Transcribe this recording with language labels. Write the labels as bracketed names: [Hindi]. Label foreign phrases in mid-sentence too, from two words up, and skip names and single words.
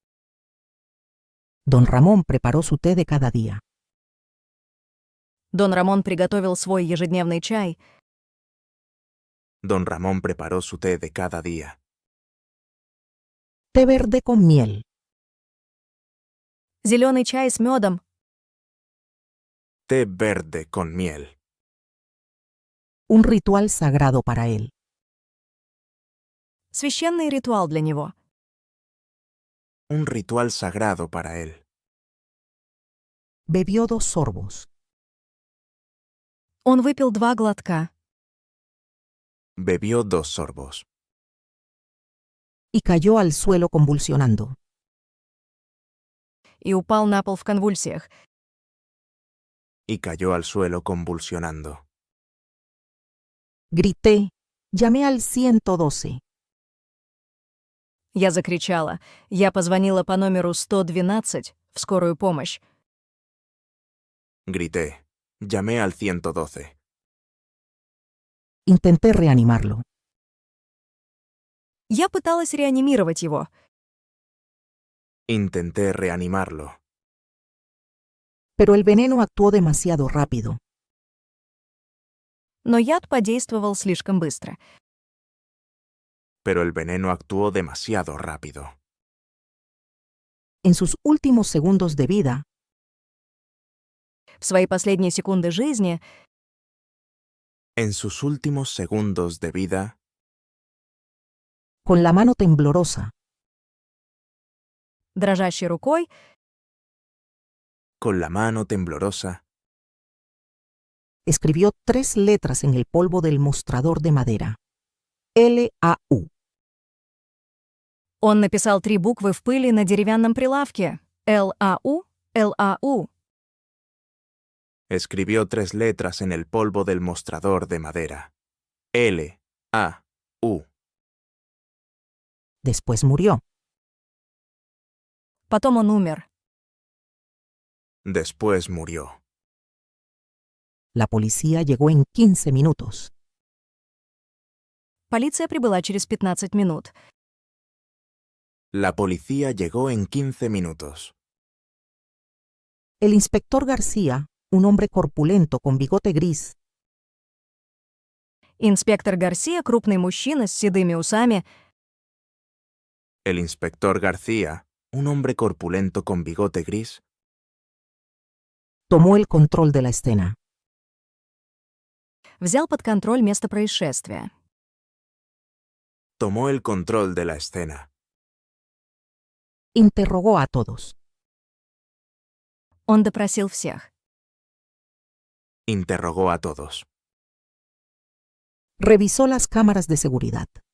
[Spanish] don Ramón preparó su té de cada día. [Russian] Дон Рамон приготовил свой ежедневный чай. [Spanish] don Ramón preparó su té de cada día. Té verde con miel. [Russian] Зеленый чай с медом. [Spanish] Té verde con miel. Un ritual sagrado para él. [Russian] Священный ритуал для него. [Spanish] Un ritual sagrado para él. Bebió 2 sorbos. [Russian] Он выпил 2 глотка [Spanish] Bebió 2 sorbos Y cayó al suelo convulsionando. [Russian] и упал на пол в конвульсиях. [Spanish] y cayó al suelo convulsionando. Grité. Llamé al 112. [Russian] Я закричала. Я позвонила по номеру 112 в скорую помощь. [Spanish] Grité. Llamé al 112. Intenté reanimarlo. [Russian] Я пыталась реанимировать его, [Spanish] Intenté reanimarlo, Pero el veneno actuó demasiado rápido. [Russian] но яд подействовал слишком быстро. [Spanish] pero el veneno actuó demasiado rápido. En sus últimos segundos de vida, [Russian] В свои последние секунды жизни [Spanish] En sus últimos segundos de vida, con la mano temblorosa, [Russian] дрожащей рукой [Spanish] con la mano temblorosa, escribió 3 letras en el polvo del mostrador de madera. LAU. [Russian] он написал 3 буквы в пыли на деревянном прилавке. ЛАУ, ЛАУ. [Spanish] escribió 3 letras en el polvo del mostrador de madera. L-A-U. Después murió. [Russian] Потом он умер. [Spanish] Después murió. La policía llegó en 15 minutos. [Russian] Полиция прибыла через 15 минут. [Spanish] La policía llegó en 15 minutos. El inspector García, un hombre corpulento con bigote gris, [Russian] Инспектор Гарсия, крупный мужчина с седыми усами, [Spanish] El inspector García, un hombre corpulento con bigote gris, tomó el control de la escena. [Russian] взял под контроль место происшествия. [Spanish] tomó el control de la escena. Interrogó a todos. [Russian] Он допросил всех. [Spanish] Interrogó a todos. Revisó las cámaras de seguridad.